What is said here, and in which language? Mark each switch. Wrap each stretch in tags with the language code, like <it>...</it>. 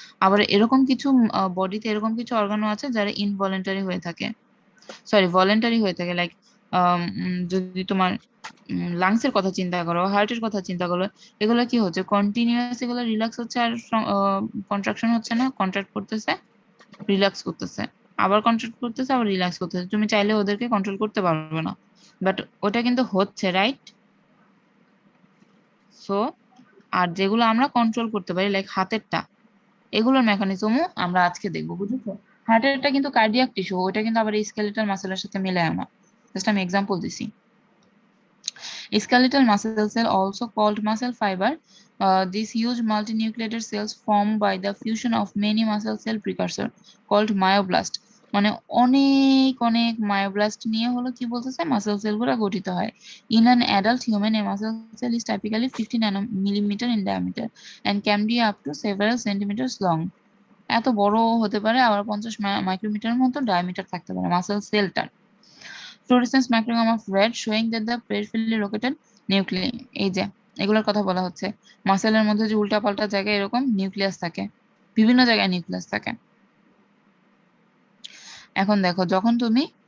<bn>আবার এরকম কিছু বডিতে এরকম কিছু অর্গানও আছে যারা ইনভলেন্টারি হয়ে থাকে, সরি ভলেন্টারি হয়ে থাকে, লাইক যদি তোমার লাংস এর কথা চিন্তা করো, হার্টের কথা চিন্তা করো, এগুলো কি হচ্ছে কন্টিনিউয়াস, এগুলো রিল্যাক্স হচ্ছে আর কন্ট্রাকশন হচ্ছে না, কন্ট্রাক্ট করতেছে রিল্যাক্স করতেছে, আবার কন্ট্রোল করতেছে আবার রিল্যাক্স করতেছে, তুমি চাইলে ওদেরকে কন্ট্রোল করতে পারবে না, বাট ওটা কিন্তু হচ্ছে, রাইট? সো আর যেগুলো আমরা কন্ট্রোল করতে পারি লাইক হাতেরটা, এগুলোর মেকানিজমও আমরা আজকে দেখবো, বুঝেছো? হার্টেরটা কিন্তু কার্ডিয়াক টিস্যু, ওটা কিন্তু আবার স্কেলেটাল মাসেলের সাথে মিলে না, জাস্ট আমি এক্সাম্পল দিছি।</bn> <en>Skeletal muscle cell, also called muscle fiber, these huge multinucleated cells formed by the fusion of many muscle cell precursor called myoblast, মানে অনেক অনেক myoblast নিয়ে হলো কি বলতেছে muscle cell গুলো গঠিত হয়। In an adult human, a muscle cell is typically 50 nanometer in diameter and can be up to several centimeters long.</en> <bn>এত বড় হতে পারে, আবার 50 মাইক্রোমিটার মতো ডায়ামিটার থাকতে পারে muscle সেলটার। Fluorescence spectrum of red showing that the peripherally located nuclei, এই যে এগুলোর কথা বলা হচ্ছে, মাসেলের মধ্যে যে উল্টাপাল্টা জায়গায় এরকম নিউক্লিয়াস থাকে, বিভিন্ন জায়গায় নিউক্লিয়াস থাকে। এখন দেখো যখন তুমি</bn>